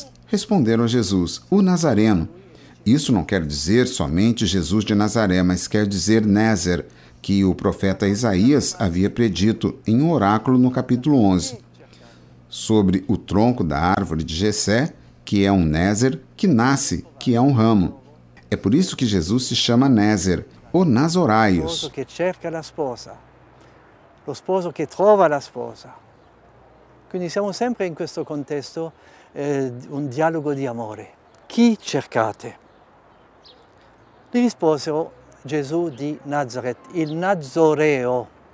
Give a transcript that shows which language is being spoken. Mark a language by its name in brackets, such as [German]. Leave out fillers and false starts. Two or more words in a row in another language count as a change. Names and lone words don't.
[Portuguese] Responderam a Jesus, o Nazareno. Isso não quer dizer somente Jesus de Nazaré, mas quer dizer Nézer, que o profeta Isaías havia predito em um oráculo no capítulo 11, sobre o tronco da árvore de Jessé, que é um Nézer, que nasce, que é um ramo. É por isso que Jesus se chama Nézer, o Nazoraios. [Italian] Lo sposo che cerca la sposa, lo sposo che trova la sposa. Quindi siamo sempre in questo contesto, un dialogo di amore. Chi cercate? Gli risposero Gesù di Nazaret, il Nazoreo.